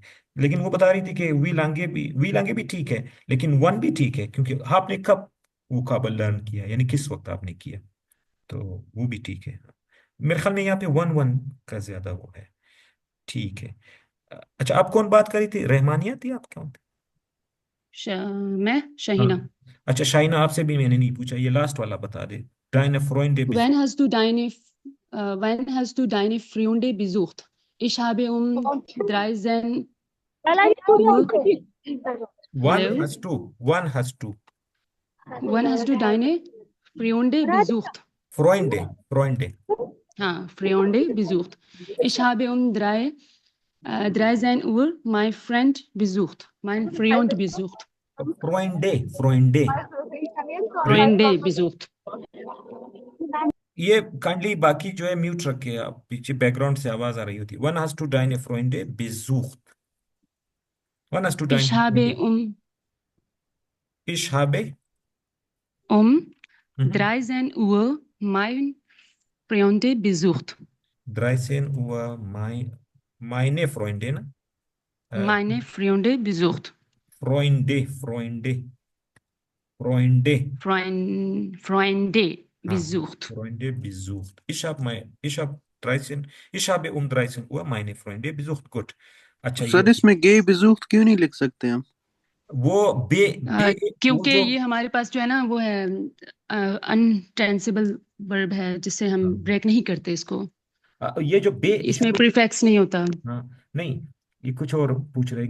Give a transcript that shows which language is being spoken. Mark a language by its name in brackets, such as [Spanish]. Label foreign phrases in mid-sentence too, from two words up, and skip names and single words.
[Hindi] लेकिन वो बता रही थी कि वी लांगे भी ठीक है, लेकिन 1 भी ठीक है, क्योंकि आपने कब वोकाबल लर्न किया, यानी किस वक्त आपने किया, तो वो भी ठीक है। मेरे ख्याल में यहाँ पे 1-1 का ज्यादा वो है। ठीक है। अच्छा, आप कौन बात करी थी? रहमानिया थी आप? कौन थे? मैं शहीना। हाँ अच्छा, शाइना, आपसे भी मैंने नहीं पूछा, ये लास्ट वाला बता दे। [German] Deine Freunde When hast du deine Freunde besucht? Ich habe um 13 Uhr. One Hello? [English] has to. One has to. [German] Wann hast du deine Freunde besucht? Freunde. हाँ, Freunde besucht. Ich habe um 13 Uhr mein Freund besucht. Mein Freund besucht. Freunde. Freunde besucht. [Hindi] ये काइंडली बाकी जो है म्यूट रखे आप, पीछे बैकग्राउंड से आवाज आ रही होती है। [English] One has to [German] deine Freunde besucht. [English] One has to deine [German] Ich habe Freunde. Ich habe um 13 Uhr mein Freunde besucht. 13 Uhr meine Freunde, ना? Meine Freunde besucht. Freunde besucht. Freunde besucht. Ich habe um 13 Uhr meine Freunde besucht. Gut। अच्छा, [Hindi] सर इसमें गे besucht क्यों नहीं लिख सकते हम? वो क्योंकि ये हमारे पास जो है ना वो है अनटेंसेबल वर्ब है, जिससे हम ब्रेक नहीं करते इसको। ये जो इसमें प्रीफिक्स नहीं होता। नहीं, ये कुछ और पूछ रहे।